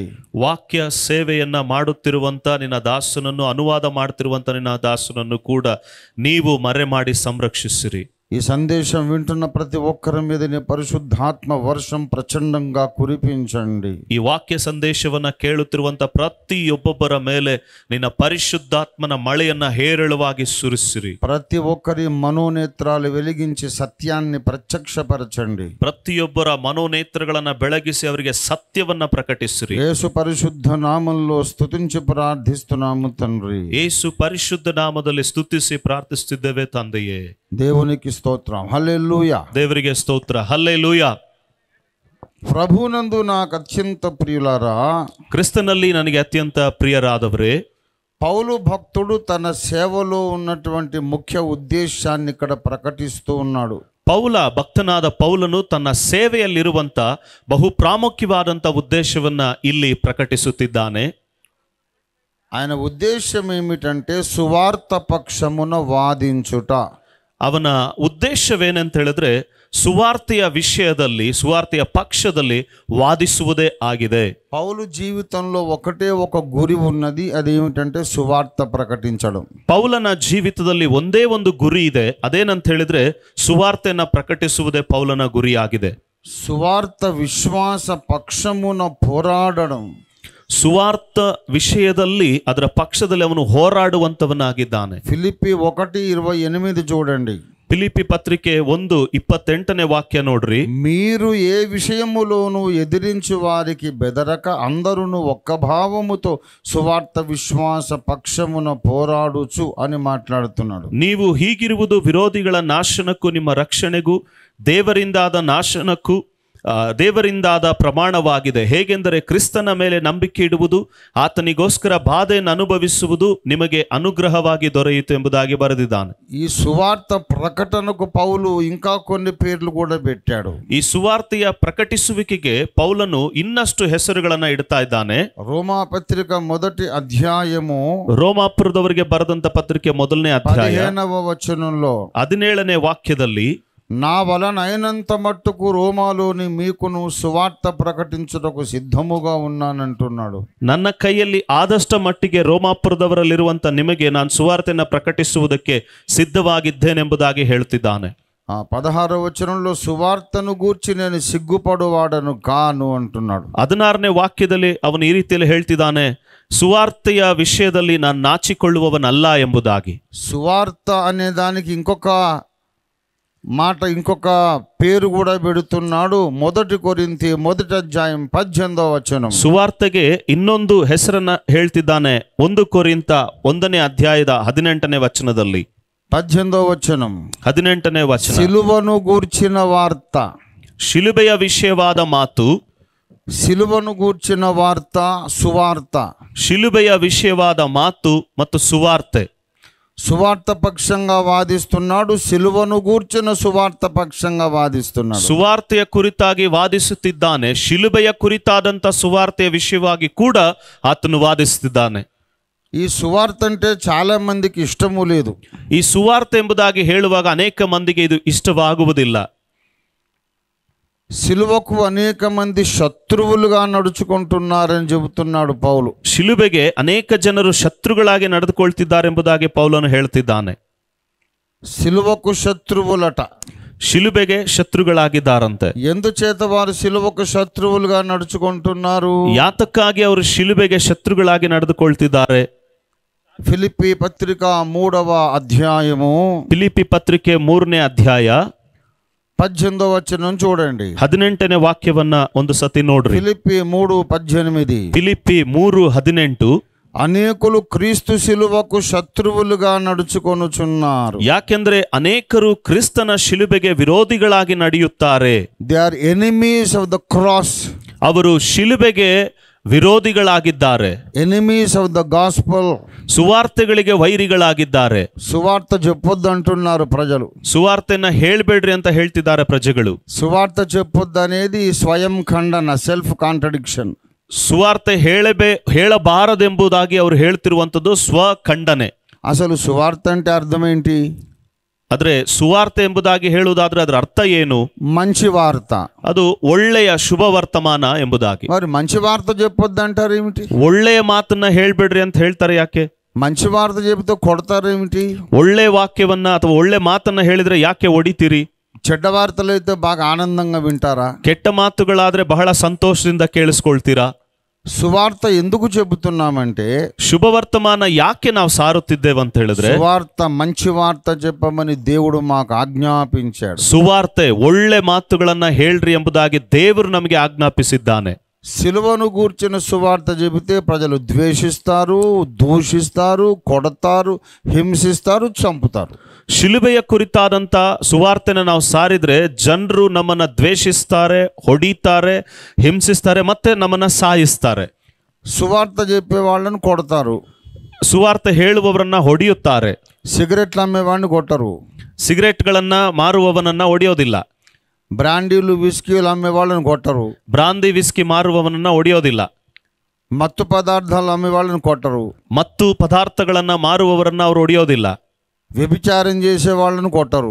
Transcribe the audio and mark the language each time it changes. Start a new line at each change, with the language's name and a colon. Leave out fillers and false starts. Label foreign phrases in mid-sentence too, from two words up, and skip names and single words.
Kannada: ವಾಕ್ಯ ಸೇವೆಯನ್ನ ಮಾಡುತ್ತಿರುವಂತ ನಿನ್ನ ದಾಸನನ್ನು, ಅನುವಾದ ಮಾಡ್ತಿರುವಂತ ನಿನ್ನ ದಾಸನನ್ನು ಕೂಡ ನೀವು ಮರೆ ಮಾಡಿ ಸಂರಕ್ಷಿಸಿರಿ.
Telugu: ఈ సందేశం వింటున్న ప్రతి ఒక్కరి మీద నీ పరిశుద్ధాత్మ వర్షం ప్రచండంగా కురిపించండి.
Kannada: ಈ ವಾಕ್ಯ ಸಂದೇಶವನ್ನ ಕೇಳುತ್ತಿರುವಂತ ಪ್ರತಿಯೊಬ್ಬೊಬ್ಬರ ಮೇಲೆ ನಿನ್ನ ಪರಿಶುದ್ಧಾತ್ಮನ ಮಳೆಯನ್ನ ಹೇರಳವಾಗಿ ಸುರಿಸಿರಿ.
Telugu: ప్రతి ఒక్కరి మనోనేత్రాలు వెలిగించి సత్యాన్ని ప్రత్యక్షపరచండి.
Kannada: ಪ್ರತಿಯೊಬ್ಬರ ಮನೋನೇತ್ರಗಳನ್ನ ಬೆಳಗಿಸಿ ಅವರಿಗೆ ಸತ್ಯವನ್ನ ಪ್ರಕಟಿಸಿರಿ.
Telugu: యేసు పరిశుద్ధ నామంలో స్తుతించి ప్రార్థిస్తున్నాము తండ్రి.
Kannada: ಯೇಸು ಪರಿಶುದ್ಧ ನಾಮದಲ್ಲಿ ಸ್ತುತಿಸಿ ಪ್ರಾರ್ಥಿಸುತ್ತಿದ್ದೇವೆ ತಂದೆಯೇ.
Telugu: దేవునికి స్తోత్రం. హల్లెలూయా.
Kannada: ದೇವರಿಗೆ ಸ್ತೋತ್ರ. ಹಲ್ಲೆಲೂಯಾ.
Telugu: ప్రభునందు నాకు అత్యంత ప్రియులారా,
Kannada: ಕ್ರಿಸ್ತನಲ್ಲಿ ನನಗೆ ಅತ್ಯಂತ ಪ್ರಿಯರಾದವರೇ,
Telugu: పౌలు భక్తుడు తన సేవలో ఉన్నటువంటి ముఖ్య ఉద్దేశాన్ని ఇక్కడ ప్రకటిస్తూ ఉన్నాడు.
Kannada: ಪೌಲ ಭಕ್ತನಾದ ಪೌಲನು ತನ್ನ ಸೇವೆಯಲ್ಲಿರುವಂತ ಬಹು ಪ್ರಾಮುಖ್ಯವಾದಂತ ಉದ್ದೇಶವನ್ನ ಇಲ್ಲಿ ಪ್ರಕಟಿಸುತ್ತಿದ್ದಾನೆ.
Telugu: ఆయన ఉద్దేశం ఏమిటంటే సువార్త పక్షమున వాదించుట.
Kannada: ಅವನ ಉದ್ದೇಶವೇನೆಂತ ಹೇಳಿದ್ರೆ ಸುವಾರ್ತೆಯ ವಿಷಯದಲ್ಲಿ, ಸುವಾರ್ತೆಯ ಪಕ್ಷದಲ್ಲಿ ವಾದಿಸುವುದೇ ಆಗಿದೆ.
Telugu: పౌలు జీవితంలో ఒకటే ఒక గురి ఉన్నది, అదేమిటంటే సువార్త ప్రకటించడం.
Kannada: ಪೌಲನ ಜೀವಿತದಲ್ಲಿ ಒಂದೇ ಒಂದು ಗುರಿ ಇದೆ, ಅದೇನಂತ ಹೇಳಿದ್ರೆ ಸುವಾರ್ತೆಯನ್ನ ಪ್ರಕಟಿಸುವುದೇ ಪೌಲನ ಗುರಿಯಾಗಿದೆ.
Telugu: సువార్త విశ్వాస పక్షమున పోరాడడం.
Kannada: ಸುವಾರ್ಥ ವಿಷಯದಲ್ಲಿ ಅದರ ಪಕ್ಷದಲ್ಲಿ ಅವನು ಹೋರಾಡುವಂತವನಾಗಿದ್ದಾನೆ.
Telugu: ఫిలిప్పీ 1:28 చూడండి.
Kannada: ಫಿಲಿಪ್ಪಿ ಪತ್ರಿಕೆ 1:28 ವಾಕ್ಯ ನೋಡ್ರಿ.
Telugu: మీరు ఏ విషయములోనూ ఎదిరించు వారికి బెదరక అందరును ఒక్క భావముతో సువార్త విశ్వాస పక్షమున పోరాడుచు అని మాట్లాడుతున్నాడు.
Kannada: ನೀವು ಹೀಗಿರುವುದು ವಿರೋಧಿಗಳ ನಾಶನಕ್ಕೂ ನಿಮ್ಮ ರಕ್ಷಣೆಗೂ ದೇವರಿಂದಾದ ಪ್ರಮಾಣವಾಗಿದೆ. ಹೇಗೆಂದರೆ ಕ್ರಿಸ್ತನ ಮೇಲೆ ನಂಬಿಕೆ ಇಡುವುದು, ಆತನಿಗೋಸ್ಕರ ಬಾಧೆಯನ್ನು ಅನುಭವಿಸುವುದು ನಿಮಗೆ ಅನುಗ್ರಹವಾಗಿ ದೊರೆಯಿತು ಎಂಬುದಾಗಿ ಬರೆದಿದ್ದಾನೆ.
Telugu: ఈ సువార్త ప్రకటనకు పౌలు ఇంకా కొన్ని పేర్లు కూడా పెట్టాడు.
Kannada: ಈ ಸುವಾರ್ತೆಯ ಪ್ರಕಟಿಸುವಿಕೆಗೆ ಪೌಲನು ಇನ್ನಷ್ಟು ಹೆಸರುಗಳನ್ನ ಇಡ್ತಾ ಇದ್ದಾನೆ.
Telugu: రోమా పత్రిక 1వ అధ్యాయము
Kannada: ರೋಮಾಪುರದವರಿಗೆ ಬರೆದಂತ ಪತ್ರಿಕೆ 1ನೇ ಅಧ್ಯಾಯ
Telugu: 15వ వచనంలో
Kannada: 17ನೇ ವಾಕ್ಯದಲ್ಲಿ,
Telugu: నా వలన అయినంత మట్టుకు రోమాలోని మీకును సువార్త ప్రకటించుటకు సిద్ధముగా ఉన్నానంటున్నాడు.
Kannada: ನನ್ನ ಕೈಯಲ್ಲಿ ಆದಷ್ಟ ಮಟ್ಟಿಗೆ ರೋಮಾಪುರದವರಲ್ಲಿರುವಂತ ನಿಮಗೆ ನಾನು ಸುವಾರ್ತೆಯನ್ನು ಪ್ರಕಟಿಸುವುದಕ್ಕೆ ಸಿದ್ಧವಾಗಿದ್ದೇನೆಂಬುದಾಗಿ ಹೇಳ್ತಿದ್ದಾನೆ.
Telugu: 16వ వచనంలో సువార్తను గూర్చి నేను సిగ్గుపడువాడను కాను అంటున్నాడు.
Kannada: 16ನೇ ವಾಕ್ಯದಲ್ಲಿ ಅವನು ಈ ರೀತಿಯಲ್ಲಿ ಹೇಳ್ತಿದ್ದಾನೆ, ಸುವಾರ್ತೆಯ ವಿಷಯದಲ್ಲಿ ನಾನು ನಾಚಿಕೊಳ್ಳುವವನಲ್ಲ ಎಂಬುದಾಗಿ.
Telugu: సువార్త అనే దానికి ఇంకొక పేరు కూడా పెడుతున్నాడు. 1 కొరింథీ 1వ అధ్యాయం 18వ వచనం.
Kannada: ಸುವಾರ್ತೆಗೆ ಇನ್ನೊಂದು ಹೆಸರನ್ನ ಹೇಳ್ತಿದ್ದಾನೆ. 1 ಕೊರಿಂಥ 1ನೇ ಅಧ್ಯಾಯದ 18ನೇ ವಚನದಲ್ಲಿ.
Telugu: 18వ వచనం.
Kannada: 18ನೇ ವಚನ.
Telugu: సిలువను గూర్చిన వార్త.
Kannada: ಶಿಲುಬೆಯ ವಿಷಯವಾದ ಮಾತು.
Telugu: సిలువను గూర్చిన వార్త సువార్త.
Kannada: ಶಿಲುಬೆಯ ವಿಷಯವಾದ ಮಾತು ಮತ್ತು ಸುವಾರ್ತೆ.
Telugu: సువార్త పక్షంగా వాదిస్తున్నాడు, సిలువను గూర్చిన సువార్త పక్షంగా వాదిస్తున్నాడు.
Kannada: ಸುವಾರ್ತೆಯ ಕುರಿತಾಗಿ ವಾದಿಸುತ್ತಿದ್ದಾನೆ, ಶಿಲುಬೆಯ ಕುರಿತಾದಂತ ಸುವಾರ್ತೆಯ ವಿಷಯವಾಗಿ ಕೂಡ ಆತನು ವಾದಿಸುತ್ತಿದ್ದಾನೆ.
Telugu: ఈ సువార్త అంటే చాలా మందికి ఇష్టము లేదు.
Kannada: ಈ ಸುವಾರ್ತೆ ಎಂಬುದಾಗಿ ಹೇಳುವಾಗ ಅನೇಕ ಮಂದಿಗೆ ಇದು ಇಷ್ಟವಾಗುವುದಿಲ್ಲ.
Telugu: సిలువకు అనేక మంది శత్రువులుగా నడుచుకుంటున్నారని చెబుతున్నాడు పౌలు.
Kannada: ಶಿಲುಬೆಗೆ ಅನೇಕ ಜನರು ಶತ್ರುಗಳಾಗಿ ನಡೆದುಕೊಳ್ತಿದ್ದಾರೆಂಬುದಾಗಿ ಪೌಲನು ಹೇಳ್ತಿದ್ದಾನೆ.
Telugu: సిలువకు శత్రువులట.
Kannada: ಶಿಲುಬೆಗೆ ಶತ್ರುಗಳಾಗಿದ್ದಾರಂತೆ.
Telugu: ఎందుచేత వారు సిలువకు శత్రువులుగా నడుచుకుంటున్నారు?
Kannada: ಯಾತಕ್ಕಾಗಿ ಅವರು ಶಿಲುಬೆಗೆ ಶತ್ರುಗಳಾಗಿ ನಡೆದುಕೊಳ್ತಿದ್ದಾರೆ?
Telugu: ఫిలిప్పీ పత్రిక 3వ అధ్యాయము.
Kannada: ಫಿಲಿಪ್ಪಿ ಪತ್ರಿಕೆ 3ನೇ ಅಧ್ಯಾಯ
Telugu: 18వ వచనం చూడండి.
Kannada: 18ನೇ ವಾಕ್ಯವನ್ನ ಒಂದು ಸತಿ ನೋಡ್ರಿ.
Telugu: ఫిలిప్పీ 3:18.
Kannada: ಫಿಲಿಪ್ಪಿ 3:18.
Telugu: అనేకులు క్రీస్తు శిలువకు శత్రువులుగా నడుచుకొనుచున్నారు.
Kannada: ಯಾಕೆಂದ್ರೆ ಅನೇಕರು ಕ್ರಿಸ್ತನ ಶಿಲುಬೆಗೆ ವಿರೋಧಿಗಳಾಗಿ ನಡೆಯುತ್ತಾರೆ.
English: They are enemies of the cross.
Kannada: ಅವರು ಶಿಲುಬೆಗೆ ವಿರೋಧಿಗಳಾಗಿದ್ದಾರೆ.
English: Enemies of the gospel.
Kannada: ಸುವಾರ್ತೆಗಳಿಗೆ ವೈರಿಗಳಾಗಿದ್ದಾರೆ.
Telugu: సువార్త చెప్పొద్దు అంటున్నారు ప్రజలు.
Kannada: ಸುವಾರ್ತೆಯನ್ನ ಹೇಳ್ಬೇಡ್ರಿ ಅಂತ ಹೇಳ್ತಿದ್ದಾರೆ ಪ್ರಜೆಗಳು.
Telugu: సువార్త చెప్పొద్దు అనేది స్వయం ఖండన,
English: self contradiction.
Kannada: ಸುವಾರ್ತೆ ಹೇಳಬಾರದೆಂಬುದಾಗಿ ಅವರು ಹೇಳ್ತಿರುವಂತದ್ದು ಸ್ವಖಂಡನೆ.
Telugu: అసలు సువార్త అంటే అర్థం ఏంటి?
Kannada: ಆದ್ರೆ ಸುವಾರ್ತೆ ಎಂಬುದಾಗಿ ಹೇಳುವುದಾದ್ರೆ ಅದರ ಅರ್ಥ ಏನು?
Telugu: మంచి వార్త.
Kannada: ಅದು ಒಳ್ಳೆಯ ಶುಭ ವರ್ತಮಾನ ಎಂಬುದಾಗಿ.
Telugu: మరి మంచి వార్త చెప్పొద్దు అంటారు ఏమిటి?
Kannada: ಒಳ್ಳೆಯ ಮಾತನ್ನ ಹೇಳ್ಬೇಡ್ರಿ ಅಂತ ಹೇಳ್ತಾರೆ ಯಾಕೆ?
Telugu: మంచి వార్త చెబితే కొడతారేమిటి?
Kannada: ಒಳ್ಳೆ ವಾಕ್ಯವನ್ನ ಅಥವಾ ಒಳ್ಳೆ ಮಾತನ್ನ ಹೇಳಿದ್ರೆ ಯಾಕೆ ಹೊಡಿತೀರಿ?
Telugu: చెడ్డ వార్తలు అయితే బాగా ఆనందంగా వింటారా?
Kannada: ಕೆಟ್ಟ ಮಾತುಗಳಾದ್ರೆ ಬಹಳ ಸಂತೋಷದಿಂದ ಕೇಳಿಸ್ಕೊಳ್ತೀರಾ?
Telugu: సువార్త ఎందుకు చెబుతున్నామంటే,
Kannada: ಶುಭವರ್ತಮಾನ ಯಾಕೆ ನಾವು ಸಾರುತ್ತಿದ್ದೇವೆ ಅಂತ ಹೇಳಿದ್ರೆ,
Telugu: సువార్త మంచి వార్త చెప్పమని దేవుడు మాకు ఆజ్ఞాపించాడు.
Kannada: ಸುವಾರ್ತೆ ಒಳ್ಳೆ ಮಾತುಗಳನ್ನ ಹೇಳ್ರಿ ಎಂಬುದಾಗಿ ದೇವರು ನಮಗೆ ಆಜ್ಞಾಪಿಸಿದ್ದಾನೆ.
Telugu: సిలువను గూర్చిన సువార్త చెబితే ప్రజలు ద్వేషిస్తారు, దూషిస్తారు, కొడతారు, హింసిస్తారు, చంపుతారు.
Kannada: ಶಿಲುಬೆಯ ಕುರಿತಾದಂಥ ಸುವಾರ್ತೆನ ನಾವು ಸಾರಿದ್ರೆ ಜನರು ನಮ್ಮನ್ನ ದ್ವೇಷಿಸ್ತಾರೆ, ಹೊಡಿತಾರೆ, ಹಿಂಸಿಸ್ತಾರೆ, ಮತ್ತೆ ನಮ್ಮನ್ನ ಸಾಯಿಸ್ತಾರೆ.
Telugu: సువార్త చెప్పే వాళ్ళని కొడతారు,
Kannada: ಸುವಾರ್ತೆ ಹೇಳುವವರನ್ನ ಹೊಡೆಯುತ್ತಾರೆ.
Telugu: సిగరెట్లు అమ్మేవాడిని కొట్టరు,
Kannada: ಸಿಗರೆಟ್ಗಳನ್ನ ಮಾರುವವನನ್ನ ಹೊಡೆಯೋದಿಲ್ಲ.
Telugu: బ్రాండీలు విస్కీలు అమ్మే వాళ్ళని కొట్టరు,
Kannada: ಬ್ರಾಂದಿ ವಿಸ್ಕಿ ಮಾರುವವನನ್ನ ಹೊಡೆಯೋದಿಲ್ಲ.
Telugu: మత్తు పదార్థాలు అమ్మే వాళ్ళని కొట్టరు,
Kannada: ಮತ್ತು ಪದಾರ್ಥಗಳನ್ನ ಮಾರುವವರನ್ನ ಅವ್ರು ಹೊಡೆಯೋದಿಲ್ಲ.
Telugu: వ్యభిచారం చేసే వాళ్ళని కొట్టరు,